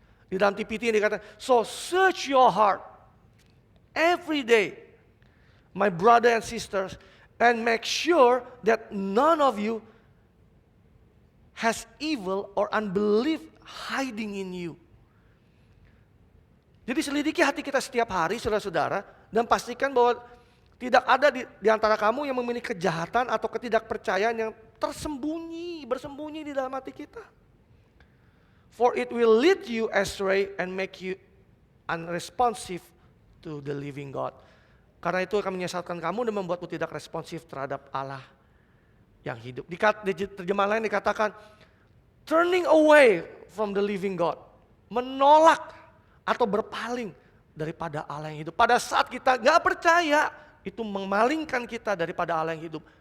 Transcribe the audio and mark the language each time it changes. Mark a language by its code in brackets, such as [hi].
[id] Di dalam TPT ini dikatakan, [en] so search your heart every day, my brother and sisters, and make sure that none of you has evil or unbelief hiding in you. [id] Jadi selidiki hati kita setiap hari saudara-saudara dan pastikan bahwa tidak ada di antara kamu yang memiliki kejahatan atau ketidakpercayaan yang bersembunyi di dalam hati kita. [en] For it will lead you astray and make you unresponsive to the living God. [id] Karena itu akan menyesatkan kamu dan membuatmu tidak responsif terhadap Allah yang hidup. Di terjemahan lain dikatakan [en] turning away from the living God. [id] Menolak atau berpaling daripada Allah yang hidup. Pada saat kita gak percaya, itu memalingkan kita daripada Allah yang hidup.